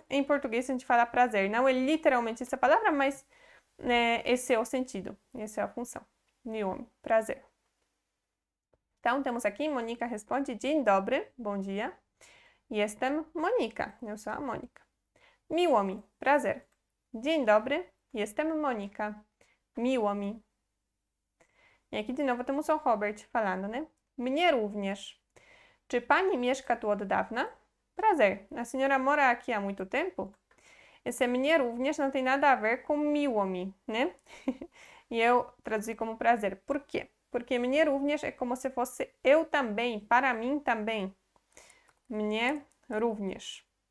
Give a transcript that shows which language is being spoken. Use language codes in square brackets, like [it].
[pt] Em português a gente fala prazer. Não é literalmente essa palavra, mas esse é o sentido. Essa é a função. [pl] Miło mi, [pt] prazer. Então, temos aqui, Mônica responde, [pl] dzień dobry, [pt] bom dia. [pl] Jestem Monika, [pt] eu sou a Mônica. [pl] Miło mi, prazer. Dzień dobry, jestem Monika. Miło mi. [pt] I aqui de novo temos o Robert falando, né? [pl] Mnie również. Czy pani mieszka tu od dawna? [pt] Prazer. A senhora mora aqui há muito tempo? Esse mnie również não tem nada a ver com miło mi, né? E eu traduzi como prazer. Por quê? Porque mnie również é como se fosse eu também, para mim também. [pl] Mnie również.